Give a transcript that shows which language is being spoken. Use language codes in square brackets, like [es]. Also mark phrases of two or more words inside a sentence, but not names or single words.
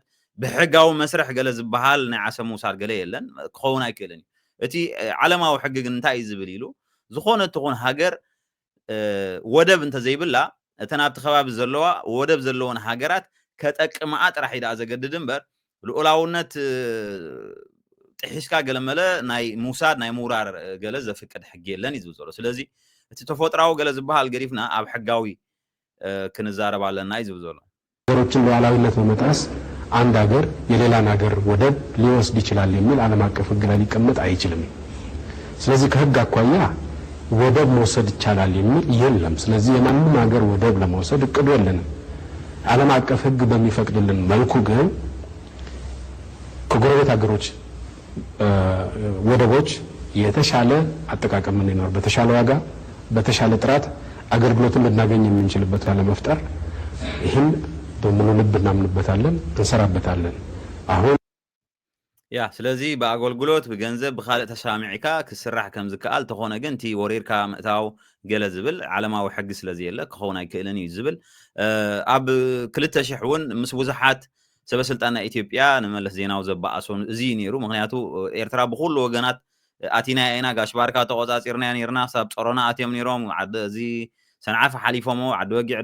[ti] ብሕጋዊ መስርሕ ገለ ዝበሃል ናይ ዓሰብ ምውሳድ ገለ የለን ክኸውን ኣይክእልን እቲ ዓለማዊ ሕጊ ግን እንታይ እዩ ዝብል ኢሉ ዝኾነት ትኹን ሃገር ወደብ እንተዘይብላ እተን ኣብቲ ከባቢ ዘለዋ ወደብ ዘለወን ሃገራት ከጠቅምኣ ጥራሕ ኢዳ ዘገድድ እምበር ልኡላውነት ጥሒስካ ገለመለ ናይ ምውሳድ ናይ ምውራር ገለ ዘፍቅድ ሕጊ የለን እዩ ዝብል ዘሎ ስለዚ እቲ ተፈጥራዊ ገለ ዝበሃል ገሪፍና ኣብ ሕጋዊ ክንዛረብ ኣለና እዩ ዝብል ዘሎ [am] ሀገሮችን ሉዓላዊነት በመጣስ አንድ ሀገር የሌላን ሀገር ወደብ ሊወስድ ይችላል የሚል ዓለም አቀፍ ህግ ላይ ሊቀመጥ አይችልም። ስለዚህ ከህግ አኳያ ወደብ መውሰድ ይቻላል የሚል የለም። ስለዚህ የማንም ሀገር ወደብ ለመውሰድ እቅዱ የለንም። ዓለም አቀፍ ህግ በሚፈቅድልን መልኩ ግን ከጎረቤት ሀገሮች ወደቦች የተሻለ አጠቃቀም እንዲኖር በተሻለ ዋጋ በተሻለ ጥራት አገልግሎትን ልናገኝ የምንችልበት ለመፍጠር ይህን በሙሉ ልብ እናምንበታለን እንሰራበታለን። አሁን [ti] ያ ስለዚ በአገልግሎት ብገንዘብ ብኻልእ ተሳሚዕካ ክስራሕ ከም ዝከኣል ተኾነ ግን እቲ ወሪርካ ምእታው ገለ ዝብል ዓለማዊ ሕጊ ስለዚ የለ ክኸውን ኣይክእልን እዩ ዝብል ኣብ 2000 እውን ምስ ብዙሓት ሰበስልጣን ናይ ኢትዮጵያ ንመለስ ዜናዊ ዘበኣሶን እዚ ነይሩ ምክንያቱ ኤርትራ ብኩሉ ወገናት ኣቲና ኢና ጋሽ ባርካ ተቆፃፂርና ነርና ሳብ ፀሮና ኣትዮም ነይሮም እዚ ሰንዓፈ ሓሊፎሞ ዓዲ ወጊዕ